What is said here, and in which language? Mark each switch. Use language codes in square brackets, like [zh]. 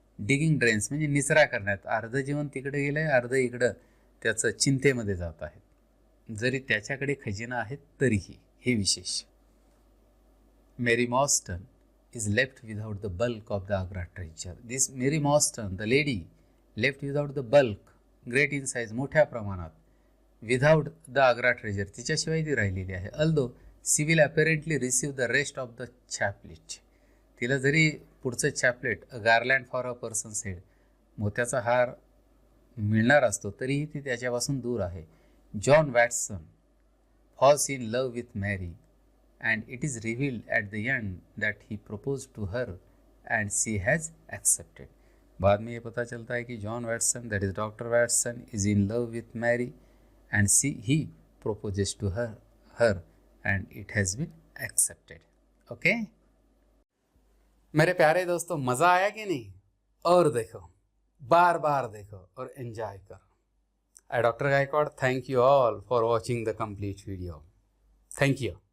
[en] Digging drains [mr] म्हणजे निचरा करण्यात. अर्ध जीवन तिकडे गेलं आहे, अर्ध इकडं त्याचं चिंतेमध्ये जात आहे. जरी त्याच्याकडे खजिना आहेत तरीही. हे विशेष. [en] Mary Mostyn is left without the bulk of the Agra treasure. This Mary Mostyn, the lady, left without the bulk, great in size, [mr] मोठ्या प्रमाणात, [en] without the Agra treasure, [mr] तिच्याशिवाय ती राहिलेली आहे. [en] Although she will apparently receive the rest of the chaplet. [mr] तिला जरी पुढचं चॅपलेट, [en] a garland for a person's head, [mr] मोत्याचा हार मिळणार असतो तरीही ती त्याच्यापासून दूर आहे. [en] John Watson falls in love with Mary and it is revealed at the end that he propose to her and she has accepted. [hi] बाद में ये पता चलता है कि [en] John Watson, that is doctor Watson, is in love with Mary and he proposes to her and it has been accepted. Okay? [hi] मेरे प्यारे दोस्तों, मज़ा आया कि नहीं? और देखो, बार बार देखो और एंजॉय करो. [en] Dr. Gaikwad, thank you all for watching the complete video. Thank you.